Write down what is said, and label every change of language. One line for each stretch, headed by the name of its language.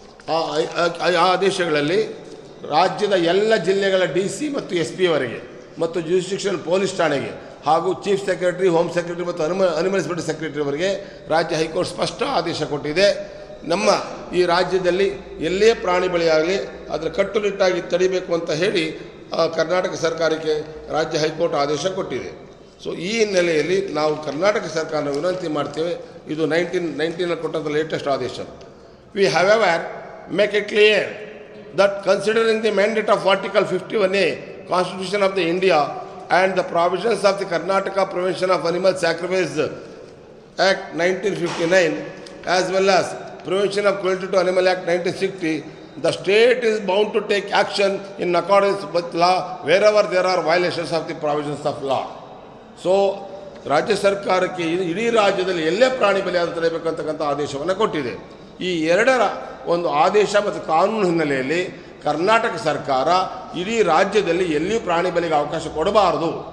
Kannada: ಆ ಆದೇಶಗಳಲ್ಲಿ ರಾಜ್ಯದ ಎಲ್ಲ ಜಿಲ್ಲೆಗಳ DC ಮತ್ತು SP ವರೆಗೆ ಮತ್ತು ಜ್ಯೂರಿಸ್ಡಿಕ್ಷನ್ ಪೊಲೀಸ್ ಠಾಣೆಗೆ ಹಾಗೂ ಚೀಫ್ ಸೆಕ್ರೆಟರಿ, ಹೋಮ್ ಸೆಕ್ರೆಟರಿ ಮತ್ತು ಅನಿಮಲ್ ಹಸ್ಬೆಂಡ್ರಿ ಸೆಕ್ರೆಟರಿವರೆಗೆ ರಾಜ್ಯ ಹೈಕೋರ್ಟ್ ಸ್ಪಷ್ಟ ಆದೇಶ ಕೊಟ್ಟಿದೆ. ನಮ್ಮ ಈ ರಾಜ್ಯದಲ್ಲಿ ಎಲ್ಲೇ ಪ್ರಾಣಿ ಬಲಿಯಾಗಲಿ ಅದರ ಕಟ್ಟುನಿಟ್ಟಾಗಿ ತಡಿಬೇಕು ಅಂತ ಹೇಳಿ ಕರ್ನಾಟಕ ಸರ್ಕಾರಕ್ಕೆ ರಾಜ್ಯ ಹೈಕೋರ್ಟ್ ಆದೇಶ ಕೊಟ್ಟಿದೆ. ಸೊ ಈ ಹಿನ್ನೆಲೆಯಲ್ಲಿ ನಾವು ಕರ್ನಾಟಕ ಸರ್ಕಾರನ ವಿನಂತಿ ಮಾಡ್ತೇವೆ. ಇದು 1919 ಕೊಟ್ಟಂಥ ಲೇಟೆಸ್ಟ್ ಆದೇಶ.
English: We however make it clear that considering the mandate of Article 51A Constitution of the India and the provisions of the Karnataka Prevention of Animal Sacrifice Act 1959 as well as Prevention of Cruelty to Animal Act 1960, the state is bound to take action in accordance with law wherever there are violations of the provisions of law.
Kannada: So ರಾಜ್ಯ ಸರ್ಕಾರಕ್ಕೆ ಇಡೀ ರಾಜ್ಯದಲ್ಲಿ ಎಲ್ಲೇ ಪ್ರಾಣಿ ಬಲಿಯಾದ ತಡೆಯಬೇಕಂತಕ್ಕಂಥ ಆದೇಶವನ್ನು ಕೊಟ್ಟಿದೆ. ಈ ಎರಡರ ಒಂದು ಆದೇಶ ಮತ್ತು ಕಾನೂನು ಹಿನ್ನೆಲೆಯಲ್ಲಿ ಕರ್ನಾಟಕ ಸರ್ಕಾರ ಇಡೀ ರಾಜ್ಯದಲ್ಲಿ ಎಲ್ಲಿಯೂ ಪ್ರಾಣಿ ಬಲಿಗೆ ಅವಕಾಶ ಕೊಡಬಾರದು.